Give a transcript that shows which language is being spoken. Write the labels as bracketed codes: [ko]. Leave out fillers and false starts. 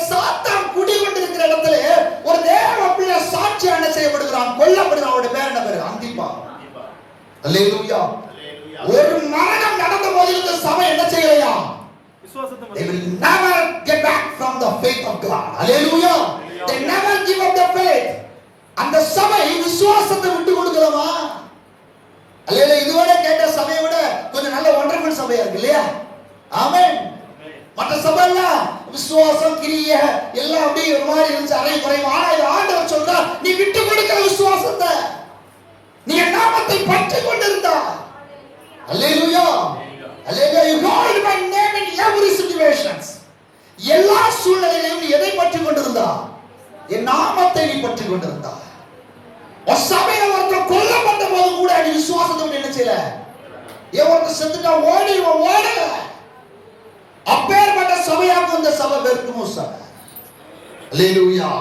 [ta] சாத்தான் குடிகொண்டிருக்கிற இடத்துல ஒரு தேவ பிள்ளை சாட்சியா என்ன செய்யப்படுகிறான், கொல்லப்படுகிறான். அவருடைய பேர் என்ன பேரு? அந்திப்பா. அல்லேலூயா. ஒரு மரணம் நடந்த போது இந்த சபை என்ன செய்யலையா, [en] they will never get back from the faith of God. Hallelujah. They never give up the faith. [ta] அந்த சபை விசுவாசத்தை விட்டு கொடுக்கலாமா? அல்லேலூயா. இதுவரை கேட்ட சபையை விட கொஞ்சம் நல்ல ஒண்டர்ஃபுல் சபையா இருக்கு இல்லையா? ஆமென். மற்ற சபைலாம் விசுவாசம் கிரிய எல்லாம் அப்படியே ஒரு மாதிரி இருந்துச்சு, அரை குறைவு. ஆனா இது ஆண்டவர் சொல்றார், நீ விட்டு கொடுக்கிற விசுவாசத்தை, நீ நாமத்தை பற்றி கொண்டிருந்தா. அல்லேலூயா, அல்லேலூயா. [en] You called my name in every situations. [ta] எல்லா சூழ்நிலையிலும் நீ எதை பற்றி கொண்டிருந்தா? என் நாமத்தை நீ பற்றி கொண்டிருந்தா. ஒரு சபையில ஒருத்தர் கொல்லப்பட்ட போது கூட நீ விசுவாசத்தோடு என்ன செய்யல? ஒருத்தர் செத்துட்டா ஓடல. அப்பேற்பட்ட சபையாக இந்த சபை பெர்கமு சபை. அல்லேலூயா.